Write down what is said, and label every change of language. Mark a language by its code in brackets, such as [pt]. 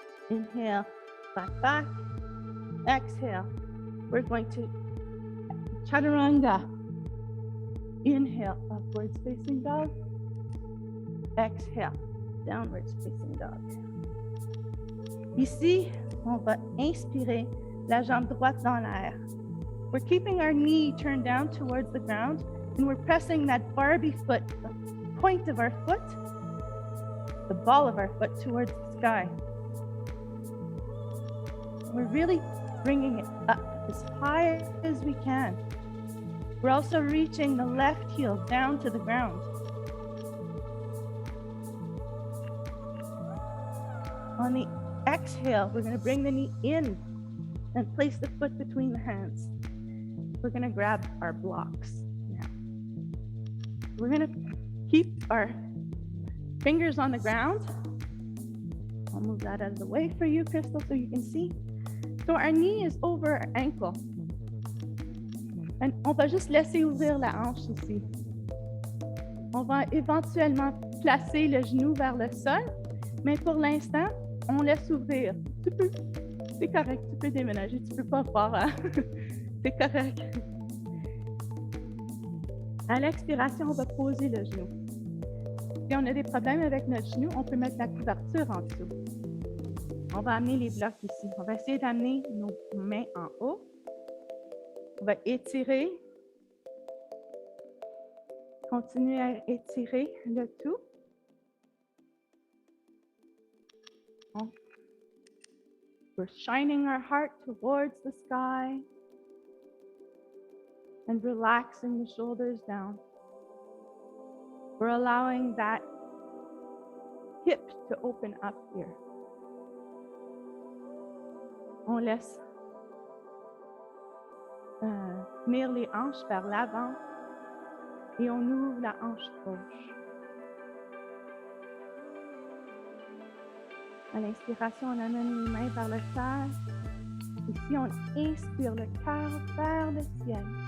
[en] Inhale, back. Exhale. We're going to chaturanga. Inhale, upwards facing dog. Exhale, downwards facing dog. [fr] Ici, on va inspirer la jambe droite dans l'air. [en] We're keeping our knee turned down towards the ground, and we're pressing that Barbie foot, the point of our foot, the ball of our foot towards the sky. We're really bringing it up as high as we can. We're also reaching the left heel down to the ground. On the exhale, we're going to bring the knee in and place the foot between the hands. We're going to grab our blocks now. We're going to keep our fingers on the ground I'll move that out of the way for you, Crystal, so you can see. So our knee is over our ankle. [fr] On va juste laisser ouvrir la hanche ici. On va éventuellement placer le genou vers le sol, mais pour l'instant, on laisse ouvrir. Tu peux, c'est correct, tu peux déménager, tu peux pas faire, hein? C'est correct. À l'expiration, on va poser le genou. Si on a des problèmes avec notre genou, on peut mettre la couverture en dessous. On va amener les blocs ici. On va essayer d'amener nos mains en haut. On va étirer. Continuer à étirer le tout. [en] We're shining our heart towards the sky and relaxing the shoulders down. We're allowing that hip to open up here. [fr] On laisse tenir les hanches vers l'avant et on ouvre la hanche gauche. À l'inspiration, on amène les mains vers le cœur. Ici, on inspire le cœur vers le ciel.